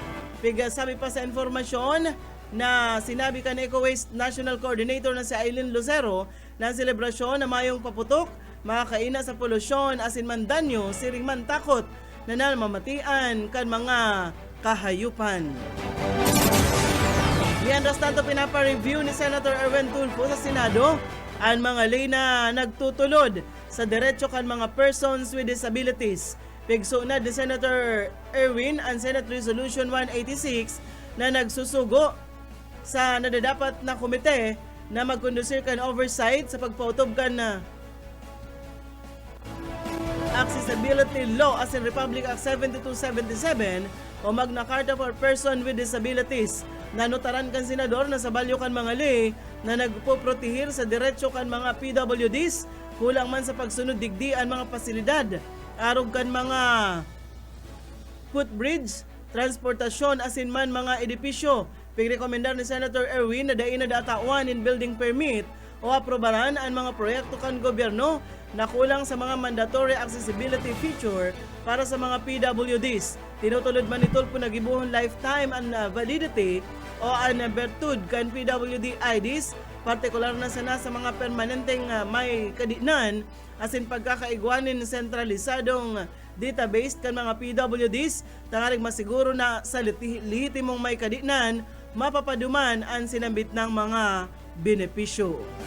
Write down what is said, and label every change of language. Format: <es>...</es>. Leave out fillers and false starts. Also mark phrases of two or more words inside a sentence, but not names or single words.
<bik>Piga sabi pa sa informasyon na sinabi kan Eco Waste National Coordinator na si Aileen Lucero na ang selebrasyon na mayong paputok, makakaina sa polusyon, asin man danyo, siring man takot na namamatian kan mga kahayupan. Mientras tanto, pinapa-review ni Senator Erwin Tulfo sa Senado ang mga lay na nagtutulod sa diretso kan mga persons with disabilities. Pigso na ni Senator Erwin ang Senate Resolution 186 na nagsusugo sa nadadapat na komite na magkondusir kan oversight sa pagpautob kan na Accessibility Law as in Republic Act 7277 o Magna Carta for Person with Disabilities. Nanutaran kan senador na sa balyo kan mga lay na nagpoprotehir sa diretso kan mga PWDs kulang man sa pagsunod digdi ang mga pasilidad arog kan mga footbridge, transportasyon asin man mga edipisyo. Pigrekomendar ni Senator Erwin na dain na datawan in building permit o aprobaran ang mga proyekto kan gobyerno na kulang sa mga</bik> <en>mandatory accessibility feature</en> <bik>para sa mga PWDs. Tinutulod man ni Tulfo na gibuhon</bik> <en>lifetime and validity</en> <bik>o ang bertud kan PWD IDs, partikular na sana sa mga permanenteng may kadinan, asin pagkakaigwanin sentralisadong database kan mga PWDs, tangaring masiguro na sa lehitimong may kadinan, mapapaduman ang sinambit ng mga benepisyo.</bik>